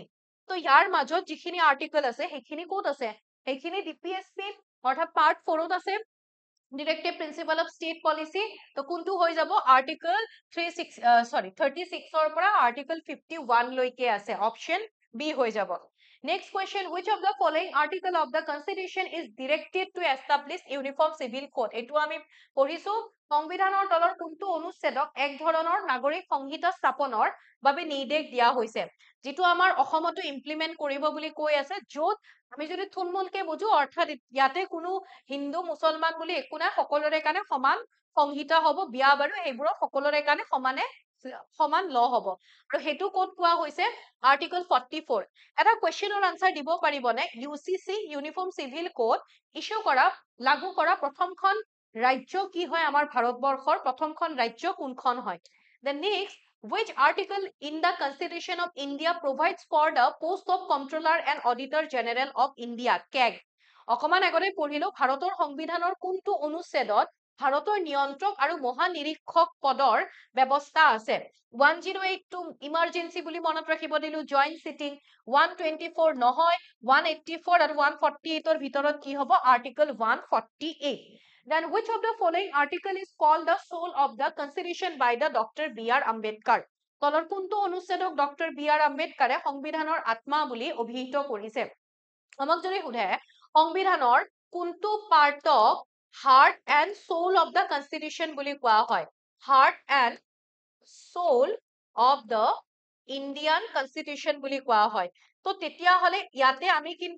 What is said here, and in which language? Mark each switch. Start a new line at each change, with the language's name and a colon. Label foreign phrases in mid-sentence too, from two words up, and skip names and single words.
Assamese: তো ইয়াৰ মাজত যিখিনি আৰ্টিকল আছে সেইখিনি ক'ত আছে? সেইখিনি DPSC অৰ্থাৎ পাৰ্ট 4ত আছে,
English: directive principle of state policy.
Assamese: তো কোনটো হৈ যাব? আৰ্টিকল 36ৰ পৰা আৰ্টিকল 51 লৈকে আছে,
English: option B
Assamese: হৈ যাব।
English: next question, which of the following article of the constitution is directed to establish uniform civil code?
Assamese: এইটো আমি পঢ়িছো, সংবিধানৰ তলৰ কোনটো অনুচ্ছেদক এক ধৰণৰ নাগৰিক সংহিতা স্থাপনৰ বাবে নিৰ্দেশ দিয়া হৈছে যিটো আমাৰ অসমতো ইমপ্লিমেন্ট কৰিব বুলি কৈ আছে য'ত আমি যদি থুলমূলকে বুজো অৰ্থাৎ ইয়াতে কোনো হিন্দু মুছলমান বুলি একো নাই সকলোৰে কাৰণে সমান সংহিতা হ'ব বিয়া বাৰু সেইবোৰৰ সকলোৰে কাৰণে সমান ল হ'ব আৰু সেইটো ক'ত কোৱা হৈছে আৰ্টিকল 44 এটা কুৱেশ্যনৰ আনসাৰ দিব পাৰিবনে
English: UCC uniform civil code issue
Assamese: কৰা লাগু কৰা প্ৰথমখন ৰাজ্য কি হয় আমাৰ ভাৰতবৰ্ষৰ প্ৰথমখন ৰাজ্য কোনখন হয়
English: the next which article in the constitution of India provides for the post of comptroller and auditor general of India CAG
Assamese: অকমান আগতে পঢ়িলো ভাৰতৰ সংবিধানৰ কোনটো অনুচ্ছেদত ভাৰতৰ নিয়ন্ত্ৰক আৰু মহানিৰীক্ষক পদৰ ব্যৱস্থা আছে 108 ইমাৰ্জেন্সি বুলি মনত ৰাখিব দিলো
English: joint sitting
Assamese: 124 নহয় 184 আৰু 148 ৰ ভিতৰত কি হ'ব আৰ্টিকল 148
English: then which of the following article is called the soul of the constitution by the Dr. B.R.
Assamese: Ambedkar তলৰ কোনটো অনুচ্ছেদক ডক্টৰ বি আৰ আম্বেদকাৰে সংবিধানৰ আত্মা বুলি অভিহিত কৰিছে আমাক যদি সোধে সংবিধানৰ কোনটো পাৰ্টক
English: heart and soul of the constitution
Assamese: বুলি কোৱা হয়
English: heart and soul of the Indian constitution
Assamese: বুলি কোৱা হয় তো তেতিয়াহ'লে ইয়াতে আমি